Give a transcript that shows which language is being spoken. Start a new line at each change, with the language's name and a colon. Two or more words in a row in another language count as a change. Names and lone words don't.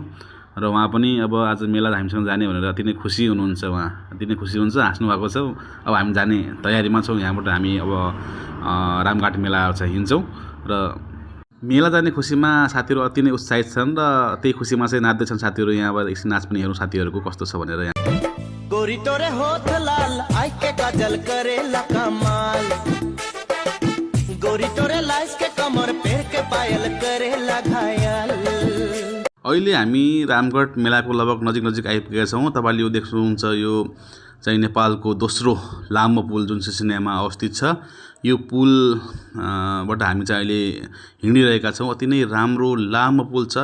Nepali: र उहाँ पनि अब आज मेला हामीसँग जाने भनेर अति नै खुसी हुनुहुन्छ। उहाँ अति नै खुसी हुनुहुन्छ, हाँस्नु भएको छ। अब हामी जाने तयारीमा छौँ। यहाँबाट हामी अब रामघाट मेला चाहिँ हिँड्छौँ। र मेला जाने खुसीमा साथीहरू अति नै उत्साहित छन् र त्यही खुसीमा चाहिँ नाच्दैछन् साथीहरू। यहाँ अब एकछिन नाच पनि हेरौँ साथीहरूको कस्तो छ भनेर। यहाँ
Bhojpuri: गोरी तोरे होठ लाल आई के काजल करेला कमाल, गोरी तोरे लाइस के कमर पेर के पायल करेला घायल।
Nepali: अहिले हामी रामघाट मेलाको लगभग नजिक आइपुगेका छौँ। तपाईँले यो देख्नुहुन्छ यो चाहिँ नेपालको दोस्रो लामो पुल जुन सिसिनियामा अवस्थित छ। यो पुलबाट हामी चाहिँ अहिले हिँडिरहेका छौँ। अति नै राम्रो लामो पुल छ।